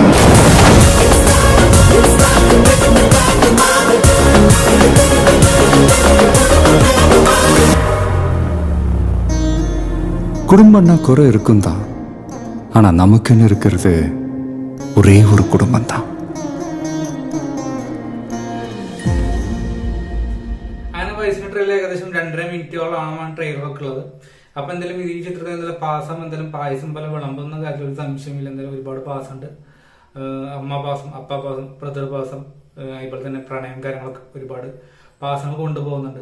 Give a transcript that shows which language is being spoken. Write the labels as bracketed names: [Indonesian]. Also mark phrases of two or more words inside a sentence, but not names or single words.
[Tamil] குடும்பம்னா குறை இருக்கும் தான், ஆனா நமக்குன்னு இருக்கிறது ஒரே ஒரு குடும்பம் தான். [Malayalam] അങ്ങനെ വയസ്സിന്റെ ട്രെയിലർ ഏകദേശം 2.5 മിനിറ്റോളമാണ് ട്രെയിലറൊക്കെ ഉള്ളത്. അപ്പൊ എന്തായാലും ഈ ചിത്രത്തിൽ എന്തെങ്കിലും പാസം, എന്തെങ്കിലും പായസം പോലെ വിളമ്പുന്ന കാര്യത്തിൽ ഒരു സംശയമില്ല. എന്തായാലും ഒരുപാട് പാസമുണ്ട്. അമ്മ പാസം, അപ്പ പാസം, ബ്രദർ പാസം, അതുപോലെ തന്നെ പ്രണയം കാര്യങ്ങളൊക്കെ ഒരുപാട് പാസങ്ങൾ കൊണ്ടുപോകുന്നുണ്ട്.